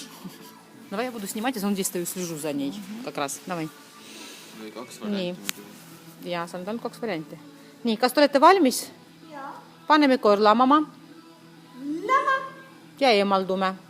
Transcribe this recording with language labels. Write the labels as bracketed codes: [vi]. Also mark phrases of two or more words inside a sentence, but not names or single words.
[ru] Давай я буду снимать, а сам здесь стою, слежу за ней. Как раз, давай. [et] Või kaks Nii. varianti. Ja see on tal 2 varianti. Nii, kas te olete valmis? Paneme korlamama. Ja eemaldume.